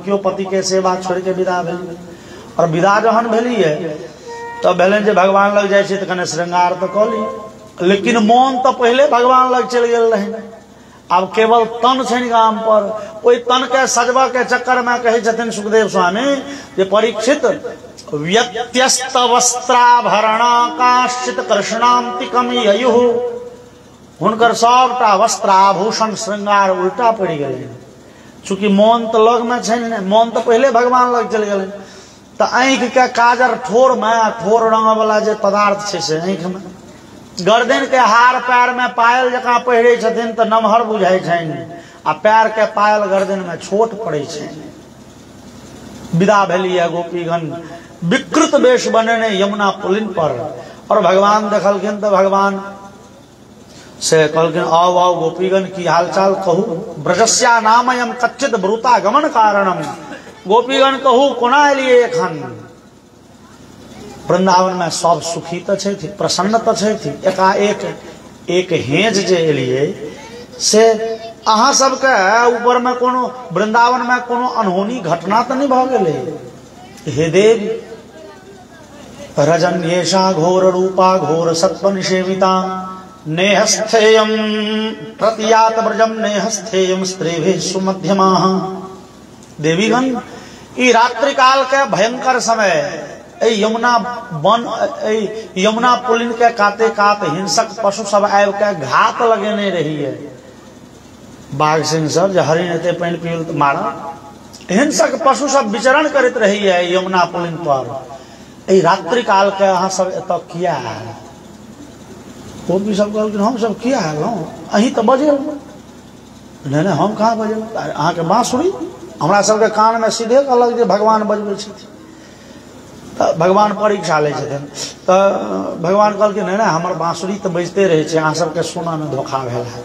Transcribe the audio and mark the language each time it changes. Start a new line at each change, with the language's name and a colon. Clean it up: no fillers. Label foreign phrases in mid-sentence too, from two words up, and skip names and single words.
Maithili: क्यों पति के सेवा छोड़ के विदा भेल। और विदा जहन भेलिए तो भेलन जे भगवान लग जाए तो कने श्रृंगार तो कऽ ली, लेकिन मोन तो पहले भगवान लग चल गेल रहे। अब केवल तन छनि गाम पर, ओई तन के सजबा के चक्कर में कहे छथिन सुखदेव स्वामी जे परीक्षित,
Sanskrit: व्यत्यस्त वस्त्राभरण काश्चित कृष्णांतिकम ययुः,
Maithili: हुनकर सबटा वस्त्राभूषण श्रृंगार उल्टा पड़ गए। चूंकि मोन तो लग में छनि, मोन तो पहले भगवान लग चल गए। तो आँख के काजर ठोर में, ठोर रंग वाला जे पदार्थ छै से आँख में, गर्दन के हार पैर में पायल जकाँ पहिरे छथिन तो नमहर बुझाई छनि, आ पैर के पायल गर्दन में छोट पड़े छनि। विदा भेलिए गोपीगण विकृत वेश बनेने यमुना पुलिन पर। और भगवान देखलखिन तो भगवान से कहलखिन, आओ आओ गोपीगण की हालचाल कहू,
Sanskrit: ब्रजस्या नामयम कच्चित ब्रूता गमन कारणम।
Maithili: गोपीगण कहू कोना एलिए एखन। वृंदावन में सब सुखी तो छथि, प्रसन्न तो छथि, एकाएक एक हेज जे एलिए से अहाँ सबके ऊपर में कोनो वृंदावन में कोनो अनहोनी घटना तो नहीं भ गेलै।
Sanskrit: हे देवी, रजन्येषा घोर रूपा घोर सत्व निषेविता, नेहस्थेयम प्रतियात ब्रजम नेहस्थेयम स्त्रीभिः सुमध्यमाः।
Maithili: देवीगण ई रात्रि काल के भयंकर समय, यमुना पुलिन के काते कात हिंसक पशु सब आबि के घात लगेने रही है। बाघ सिंह सब जे हरिण एते पानि पील तो मारा, हिंसक पशु सब विचरण करैत रही है यमुना पुलिन पर। रात्रि काल के अहाँ सब एत किया है? गोपी सब कहलखिन हम सब किया है अहीं तो बजेल। नहीं हम कहाँ बजेल, अहाँ के बांसुरी हमरा सबके कान में सीधे कहलक जे भगवान बजबै छथिन। तो भगवान परीक्षा ले छथिन। तो भगवान कहलखिन नहीं हमर बांसुरी तो बजते रहे छे, अहाँ सबके सुना में धोखा भेल है।